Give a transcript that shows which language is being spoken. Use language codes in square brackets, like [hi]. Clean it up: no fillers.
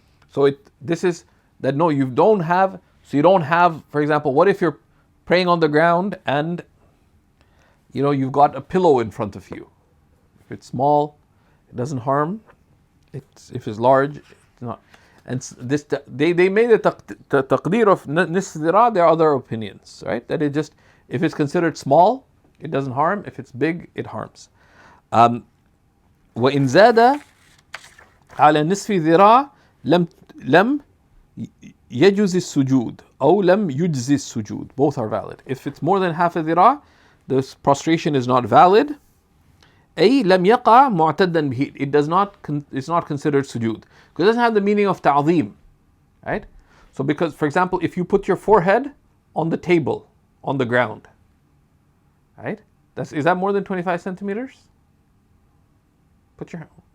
[en] So this is, that no, you don't have, for example, what if you're praying on the ground and you've got a pillow in front of you? If it's small, it doesn't harm. If it's large, it's not. And this, they made the taqdeer of nisf dhira. There are other opinions, right? That it just, if it's considered small, it doesn't harm. If it's big, it harms. [ar] وإن زاد على نصف ذراع لم يجوز السجود أو لم يجزي السجود. [en] Both are valid. If it's more than half a dhira, this prostration is not valid. [ar] أي لم يقع معتدا به. [en] It's not considered sujood. Because it doesn't have the meaning of ta'zeem. Right? So because, for example, if you put your forehead on the table, on the ground, right? Is that more than 25 centimeters? Put your,